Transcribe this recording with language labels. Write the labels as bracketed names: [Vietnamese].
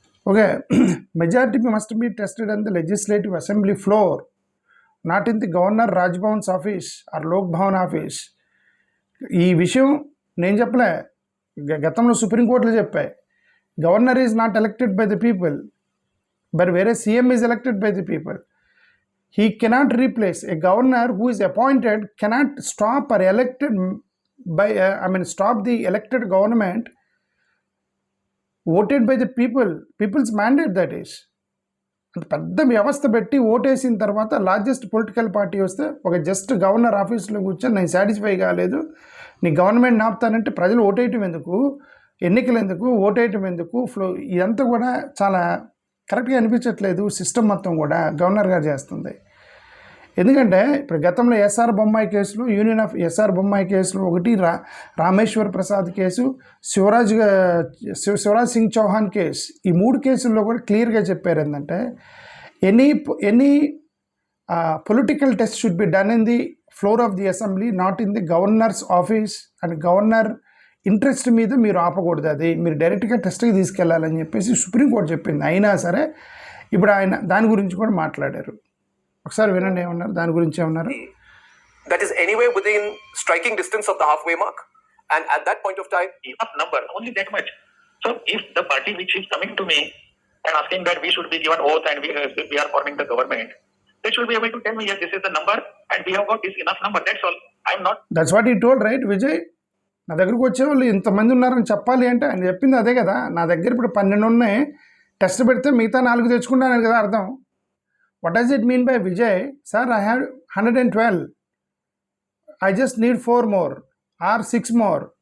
[English] Okay, majority must be tested on the legislative assembly floor, not in the governor రాజ్భవన్స్ office are Lok Bhavan office. [Telugu] ఈ విషయం నేను చెప్పలే, గతంలో సుప్రీంకోర్టులో చెప్పాయి. [English] Governor is not elected by the people, but వేరే CM is elected by the people. He cannot replace a governor who is appointed, cannot stop or elected by stop the elected government voted by the people's mandate, that is. [Telugu] పెద్ద వ్యవస్థ పెట్టి ఓటేసిన తర్వాత largest political party వస్తే ఒక just governor ఆఫీస్లో కూర్చొని నేను సాటిస్ఫై కాలేదు నీ గవర్నమెంట్ నాపుతానంటే ప్రజలు ఓటేయటం ఎందుకు, ఎన్నికలు ఎందుకు, ఓటేయటం ఎందుకు, ఇదంతా కూడా చాలా కరెక్ట్గా అనిపించట్లేదు. సిస్టమ్ మొత్తం కూడా గవర్నర్ గారు చేస్తుంది. ఎందుకంటే ఇప్పుడు గతంలో ఎస్ఆర్ బొమ్మాయి కేసులో, యూనియన్ ఆఫ్ ఎస్ఆర్ బొమ్మాయి కేసులో ఒకటి, రామేశ్వర్ ప్రసాద్ కేసు, శివరాజ్ సింగ్ చౌహాన్ కేసు, ఈ 3 కేసుల్లో కూడా క్లియర్గా చెప్పారు ఏంటంటే [English] Any political test should be done in the floor of the assembly, not in the governor's office. [Telugu] And governor interest మీద మీరు ఆపకూడదు, అది మీరు డైరెక్ట్గా టెస్ట్కి తీసుకెళ్లాలని చెప్పేసి సుప్రీంకోర్టు చెప్పింది. అయినా సరే ఇప్పుడు ఆయన దాని గురించి కూడా మాట్లాడారు. ఒకసారి వినండి ఏమన్నారు, దాని గురించి ఏమన్నారు. [English] That is anyway within striking distance of the halfway mark, and at that point of time, enough number, only that much. So if the party which is coming to me and asking that we should be given oath and we are forming the government, they should be able to tell me, yes, this is the number and we have got this enough number, that's all. I'm not. That's what he told, right, Vijay? [Telugu] నా దగ్గరకు వచ్చేవాళ్ళు ఇంతమంది ఉన్నారని చెప్పాలి అంటే ఆయన చెప్పింది అదే కదా. నా దగ్గర ఇప్పుడు 12 ఉన్నాయి, టెస్ట్ పెడితే మిగతా 4 తెచ్చుకుంటాను కదా అర్థం. [English] What does it mean by Vijay? Sir I have 112, I just need 4 more or 6 more.